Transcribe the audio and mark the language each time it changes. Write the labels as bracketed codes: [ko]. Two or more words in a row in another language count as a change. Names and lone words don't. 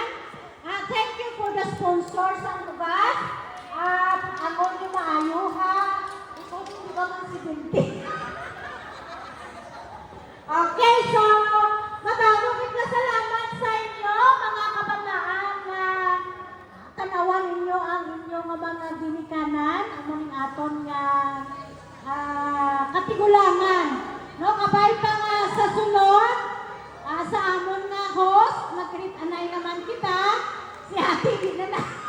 [en] Thank you for the sponsors [hil] ang lugar. At ako yung maayuha. Ikaw yung ba man si Binti? Okay, so madamo nga salamat sa inyo mga kabataan na tanawan ninyo ang inyong mga ginikanan, ang mga aton nga katigulangan. No, kabay pa nga sa sunod, sa amon nga host, mag-greet anay naman kita, si Ate Ginana.